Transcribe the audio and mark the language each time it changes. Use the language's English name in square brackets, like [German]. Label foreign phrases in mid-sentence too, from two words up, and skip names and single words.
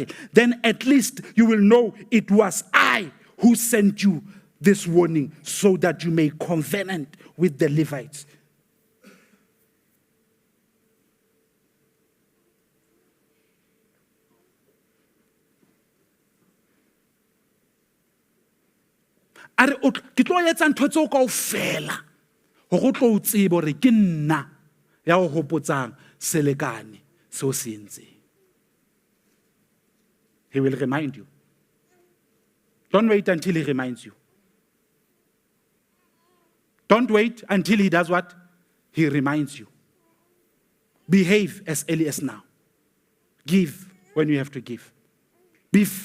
[English] Then at least you will know it was I who sent you this warning, so that you may covenant with the Levites. [Southern Sotho] Are ke tlo etsa ntho tseo kaofela ho go tlo tsebe hore ke nna ya go hopotsang selekane seo se entseng. [English] He will remind you. Don't wait until he reminds you. Don't wait until he does what? He reminds you. Behave as early as now. Give when you have to give.